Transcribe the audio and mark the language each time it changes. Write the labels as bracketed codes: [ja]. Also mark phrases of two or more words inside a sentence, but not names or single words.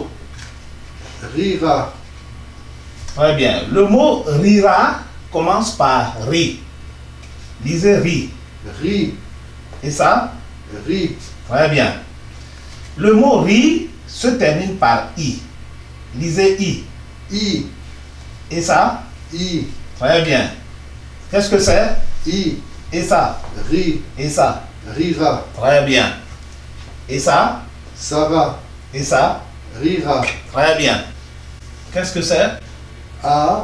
[fr] Rira. Très bien. Le mot rira commence par ri. Lisez ri. Ri. Et ça? Ri. Très bien. Le mot ri se termine par i. Lisez i. I. Et ça? I. Très bien. Qu'est-ce que c'est? I. Et ça? Ri, Et ça? rira. Très bien. Et ça? Sarah, Et ça? rira. Très bien. Qu'est-ce que c'est? A,